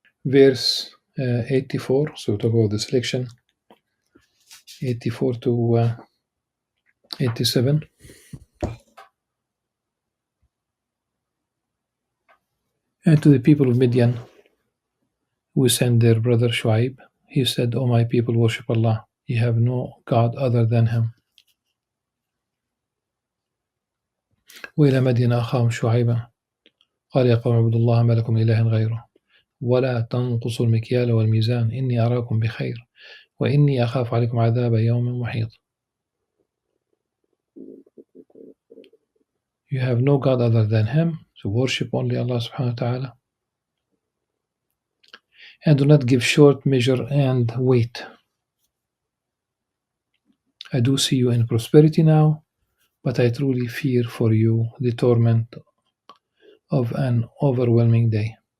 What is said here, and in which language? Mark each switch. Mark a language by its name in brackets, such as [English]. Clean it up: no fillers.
[English] Verse 84, so talk about the selection, 84 to 87. And to the people of Midian, we sent their brother Shu'aib. He said, O my people, worship Allah. You have no God other than Him. [Arabic] وإلى مدين أخاهم شعيبا قال يا قوم اعبدوا الله ما لكم من إله غيره ولا تنقصوا المكيال والميزان إني أراكم بخير وإني أخاف عليكم عذاب يوم محيط. [English] You have no God other than Him, so worship only Allah subhanahu wa ta'ala. And do not give short measure and weight. I do see you in prosperity now, but I truly fear for you the torment of an overwhelming day.